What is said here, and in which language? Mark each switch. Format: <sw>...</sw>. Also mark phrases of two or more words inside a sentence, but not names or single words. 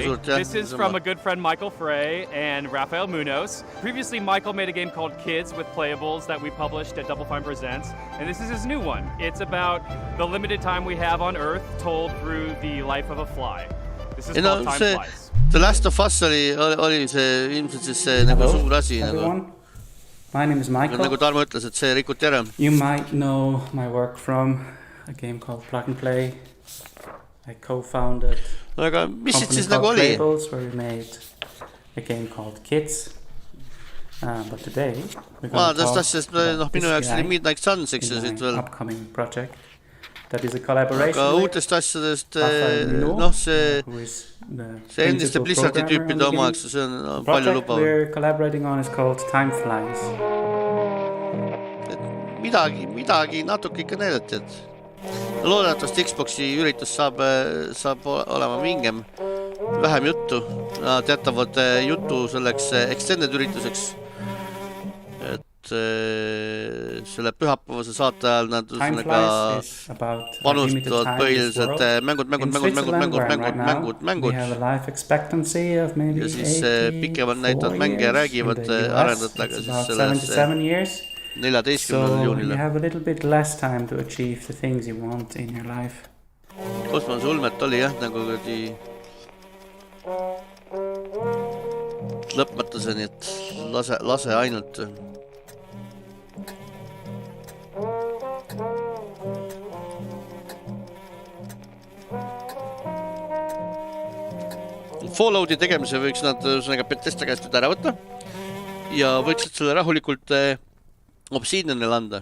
<en>This is from a good friend Michael Frey and Rafael Munoz. Previously, Michael made a game called Kids with Playables that we published at Double Fine Presents, and this is his new one. It's about the limited time we have on Earth told through the life of a fly. This is called Time Flies.</en> <et>The Last of Us oli see ilmselt siis see nagu suur asi.</et> <en>My name is Michael.</en> <et>Nagu Tarmo ütles, et see rikuti ära.</et> <en>You might know my work from a game called Plug and Play. I co-founded</en> <et>aga mis siit siis nagu oli?</et> <en>Where we made a game called Kids. But today we're going to talk about</en> <et>minu jaoks oli Midnight Suns, eks ju, siit veel.</et> <en>Upcoming project that is a collaboration</en> <et>aga uutest asjadest, see endiste Blizzardi tüüpide omaks, see on palju lubav.</et> <en>We're collaborating on is called Time Flies.</en> <et>Midagi natuke ikka näidati, et loodetavasti Xboxi üritus saab olema vingem, vähem juttu. Nad jätavad juttu selleks extended ürituseks, et selle pühapäevase saate ajal nad panustavad põhiliselt mängud. Ja siis pikemalt näitavad mänge ja räägivad arendajatega siis selles 14. juunil.</et> <en>You have a little bit less time to achieve the things you want in your life.</en> <et>Kosmos ulmet oli jah, nagu lõpmatuseni, et lase ainult. Fallouti tegemise võiks nad Bethesda käest ära võtta ja võiksid selle rahulikult Obsidianil anda.</et>